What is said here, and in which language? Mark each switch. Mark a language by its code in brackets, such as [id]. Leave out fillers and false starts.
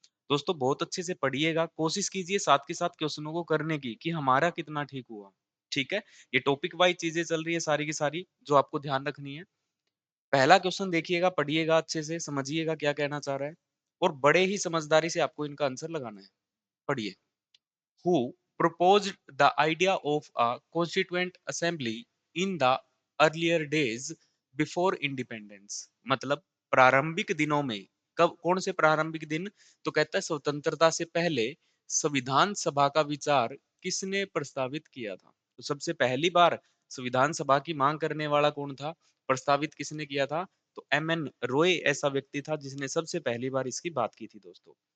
[hi] दोस्तों बहुत अच्छे से पढ़िएगा, कोशिश कीजिए साथ के साथ क्वेश्चनों को करने की कि हमारा कितना ठीक हुआ। ठीक है? ये टॉपिक वाइज चीजें चल रही है सारी की सारी जो आपको ध्यान रखनी है। पहला क्वेश्चन देखिएगा, पढ़िएगा अच्छे से, समझिएगा क्या कहना चाह रहा है और बड़े ही समझदारी से आपको इनका आंसर लगाना है। पढ़िए। [en] Who proposed the idea of a constituent assembly in the earlier days before independence? [hi] मतलब प्रारंभिक दिनों में, कब कौन से प्रारंभिक दिन? तो कहता है स्वतंत्रता से पहले संविधान सभा का विचार किसने प्रस्तावित किया था? तो सबसे पहली बार संविधान सभा की मांग करने वाला कौन था? प्रस्तावित किसने किया था? तो एम एन रॉय ऐसा व्यक्ति था जिसने सबसे पहली बार इसकी बात की थी दोस्तों।